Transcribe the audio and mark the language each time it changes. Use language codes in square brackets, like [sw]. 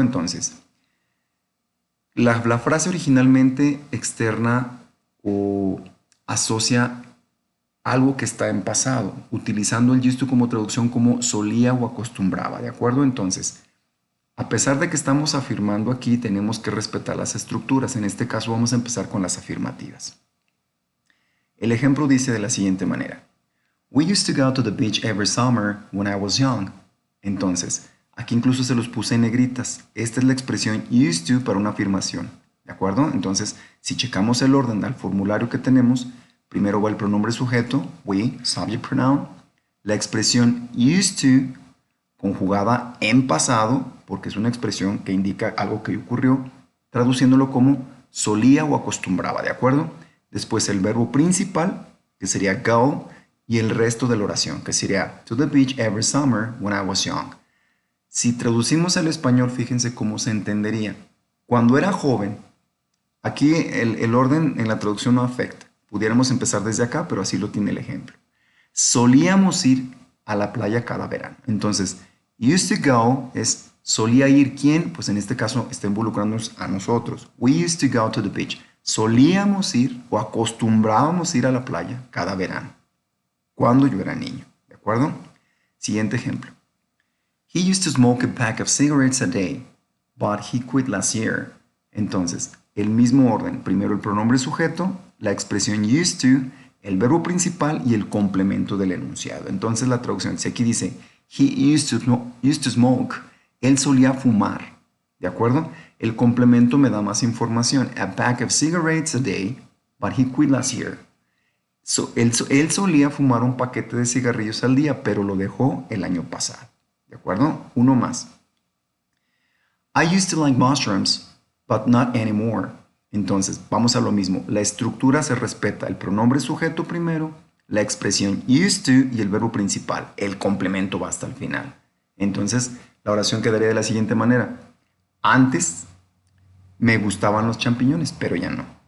[es] Entonces, la frase originalmente externa o asocia algo que está en pasado, utilizando el used to como traducción como solía o acostumbraba, ¿de acuerdo? Entonces, a pesar de que estamos afirmando aquí, tenemos que respetar las estructuras. En este caso vamos a empezar con las afirmativas. El ejemplo dice de la siguiente manera. [en] We used to go to the beach every summer when I was young. [es] Entonces, aquí incluso se los puse en negritas. Esta es la expresión used to para una afirmación. ¿De acuerdo? Entonces, si checamos el orden al formulario que tenemos, primero va el pronombre sujeto, [en] we, subject pronoun, [es] la expresión used to, conjugada en pasado, porque es una expresión que indica algo que ocurrió, traduciéndolo como solía o acostumbraba, ¿de acuerdo? Después el verbo principal, que sería go, y el resto de la oración, que sería [en] to the beach every summer when I was young. [es] Si traducimos al español, fíjense cómo se entendería. Cuando era joven, aquí el orden en la traducción no afecta. Pudiéramos empezar desde acá, pero así lo tiene el ejemplo. Solíamos ir a la playa cada verano. Entonces, [en] used to go [es] es solía ir quién, pues en este caso está involucrándonos a nosotros. [en] We used to go to the beach. [es] Solíamos ir o acostumbrábamos ir a la playa cada verano, cuando yo era niño, ¿de acuerdo? Siguiente ejemplo. [en] He used to smoke a pack of cigarettes a day, but he quit last year. [es] Entonces, el mismo orden, primero el pronombre sujeto, la expresión used to, el verbo principal y el complemento del enunciado. Entonces la traducción, si aquí dice, [en] he used to smoke, [es] él solía fumar, ¿de acuerdo? El complemento me da más información, [en] a pack of cigarettes a day, but he quit last year. [es] Él solía fumar un paquete de cigarrillos al día, pero lo dejó el año pasado, ¿de acuerdo? Uno más. [en] I used to like mushrooms, but not anymore. [es] Entonces, vamos a lo mismo. La estructura se respeta. El pronombre sujeto primero, la expresión used to y el verbo principal. El complemento va hasta el final. Entonces, la oración quedaría de la siguiente manera. Antes me gustaban los champiñones, pero ya no.